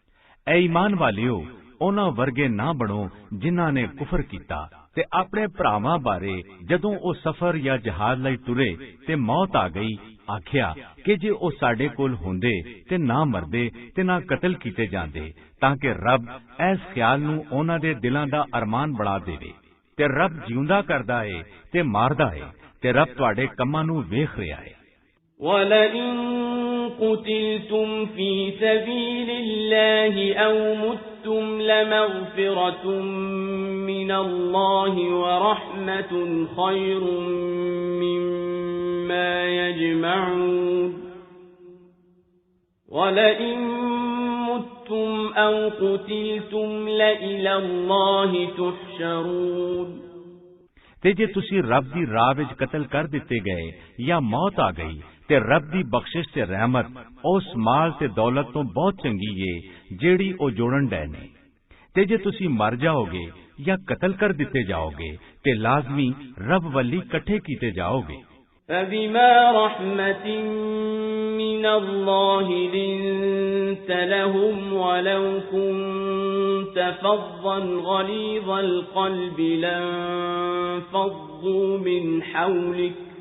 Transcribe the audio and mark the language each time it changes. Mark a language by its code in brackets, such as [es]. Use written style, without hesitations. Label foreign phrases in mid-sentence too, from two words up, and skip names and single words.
[pa] ਹੈ ਐ ਈਮਾਨ ਵਾਲਿਓ ਉਹਨਾਂ ਵਰਗੇ ਨਾ ਬਣੋ ਜਿਨ੍ਹਾਂ ਨੇ ਕੁਫਰ ਕੀਤਾ ਤੇ ਆਪਣੇ ਭਰਾਵਾਂ ਬਾਰੇ ਜਦੋਂ ਉਹ ਸਫ਼ਰ ਜਾਂ ਜਹਾਜ਼ ਲਈ ਤੁਰੇ ਤੇ ਮੌਤ ਆ ਗਈ ਆਖਿਆ ਕਿ ਜੇ ਉਹ ਸਾਡੇ ਕੋਲ ਹੁੰਦੇ ਤੇ ਨਾ ਮਰਦੇ ਤੇ ਨਾ ਕਤਲ ਕੀਤੇ ਜਾਂਦੇ ਤਾਂ ਕਿ ਰੱਬ ਇਸ ਖਿਆਲ ਨੂੰ ਉਹਨਾਂ ਦੇ ਦਿਲਾਂ ਦਾ ਅਰਮਾਨ ਬਣਾ ਦੇਵੇ ਤੇ ਰੱਬ ਜਿਉਂਦਾ ਕਰਦਾ ਏ ਤੇ ਮਾਰਦਾ ਏ ਤੇ ਰੱਬ ਤੁਹਾਡੇ ਕੰਮਾਂ ਨੂੰ ਵੇਖ ਰਿਹਾ ਏ। [ar] وَلَئِن قُتِلْتُمْ فِي سَبِيلِ اللَّهِ أَوْ مُتُّمْ لَمَغْفِرَةٌ مِّنَ اللَّهِ وَرَحْمَةٌ خَيْرٌ مِّمَّا يَجْمَعُونَ وَلَئِن مُتُّمْ أَوْ قُتِلْتُمْ لَإِلَى اللَّهِ تُحْشَرُونَ [pa] ਤੇ ਜੇ ਤੁਸੀਂ ਰੱਬ ਦੀ ਰਾਹ ਵਿੱਚ ਕਤਲ ਕਰ ਦਿੱਤੇ ਗਏ ਜਾਂ ਮੌਤ ਆ ਗਈ ਤੇ ਰੱਬ ਦੀ ਬਖਸ਼ਿਸ਼ ਤੇ ਰਹਿਮਤ ਉਸ ਮਾਲ ਤੇ ਦੌਲਤ ਤੋਂ ਬਹੁਤ ਚੰਗੀ ਏ ਜਿਹੜੀ ਉਹ ਜੋੜਨ ਡਏ ਨੇ ਤੇ ਜੇ ਤੁਸੀਂ ਮਰ ਜਾਓਗੇ ਜਾਂ ਕਤਲ ਕਰ ਦਿੱਤੇ ਜਾਓਗੇ ਤੇ ਲਾਜ਼ਮੀ ਰੱਬ ਵੱਲੀ ਇਕੱਠੇ ਕੀਤੇ ਜਾਓਗੇ। [ar] فَبِمَا رَحْمَةٍ مِّنَ اللَّهِ لِنتَ لَهُمْ وَلَوْ كُنتَ فَظًّا غَلِيظَ الْقَلْبِ لَانفَضُّوا مِنْ حَوْلِكَ